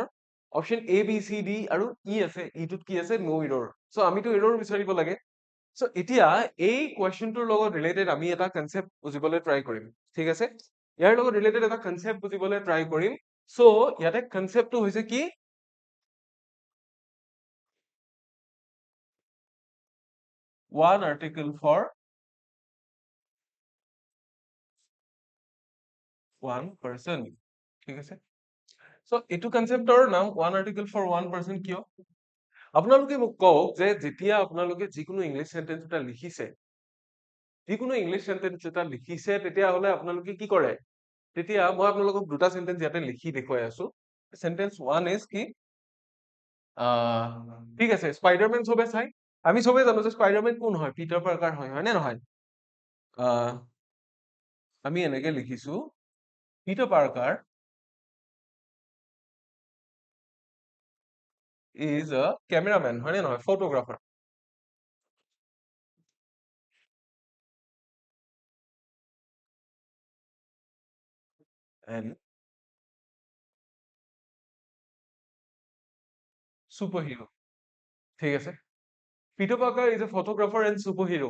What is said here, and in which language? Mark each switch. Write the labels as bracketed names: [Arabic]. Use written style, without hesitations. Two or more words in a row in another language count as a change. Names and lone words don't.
[Assamese] অপশ্যন A, B, C, D আৰু ই আছে, ইটোত কি আছে, [English] no error. [Assamese] চ' আমিতো ইৰৰ বিচাৰিব লাগে। চ' এতিয়া এই কুৱেশ্যনটোৰ লগত ৰিলেটেড আমি এটা কনচেপ্ট বুজিবলৈ ট্ৰাই কৰিম। ঠিক আছে, ইয়াৰ লগত ৰিলেটেড এটা কনচেপ্ট বুজিবলৈ ট্ৰাই কৰিম। চ' ইয়াতে কনচেপ্টটো হৈছে কি, [English] one article for one person। [Assamese] ঠিক আছে, চ' এইটো কনচেপ্টৰ নাম [English] one article for one person [Assamese] কিয়? আপোনালোকে মোক কওক যে যেতিয়া আপোনালোকে যিকোনো [English] English sentence [Assamese] এটা লিখিছে, তেতিয়াহ'লে আপোনালোকে কি কৰে, তেতিয়া মই আপোনালোকক দুটা চেন্টেন্স ইয়াতে লিখি দেখুৱাই আছো। [English] sentence 1 is [Assamese] কি, ঠিক আছে, স্পাইডাৰমেন চবে চাই, আমি চবে জানো যে স্পাইডাৰমেন কোন হয়, পিটাৰ পাৰ্কাৰ হয়, হয় নে নহয়? আমি এনেকে লিখিছো, পিটাৰ পাৰ্কাৰ [English] is a cameraman, [Assamese] হয় নে নহয়, ফটোগ্ৰাফাৰ। [English] and superhero। [Assamese] ঠিক আছে, [English] পিটাৰ পাৰ্কাৰ is a photographer and superhero।